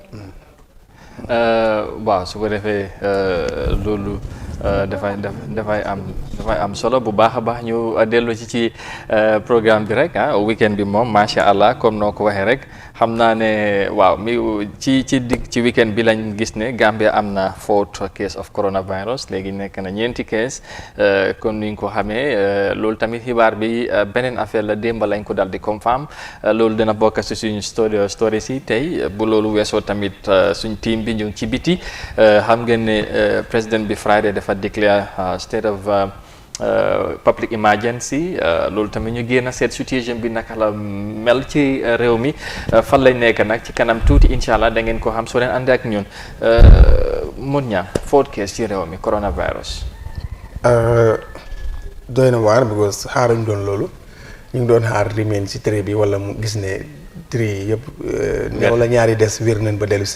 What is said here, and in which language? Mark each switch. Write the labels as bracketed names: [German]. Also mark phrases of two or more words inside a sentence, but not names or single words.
[Wolof] waaw su ko defee loolu dafay am solo bu baax a baax ñu dellu ci programme bi rek weekend bi moom [Arabic] ما شاء الله [Wolof] comme noo ko waxee rek xam naa ne waaw ci weekend bi lañ gis ne Gambia am na [English] 4th case of coronavirus [Wolof] léegi nekk na 4 case kon ni ñu ko xamee loolu tamit xibaar bi beneen affaire la démb lañ ko dal di confirm loolu dina bokk si suñu story si tey bu loolu weesoo tamit suñ team bi ñu ngi ci biti xam ngeen ne président bi Friday dafa [English] declare state of public emergency [Wolof] loolu tamit ñu génn seet situation bi naka la mel ci réew mi fan lañ nekk nag ci kanam tuuti [Arabic] إن شاء الله [Wolof] da ngeen ko xam soo leen ànd ak ñun mun ñaa [English] 4th case [Wolof] ci réew mi coronavirus. doy na waar because xaaruñ doon loolu ñu ngi doon xaar remain si trait bi wala mu gis ne trait yëpp néew la ñaari des wér nañ ba dellu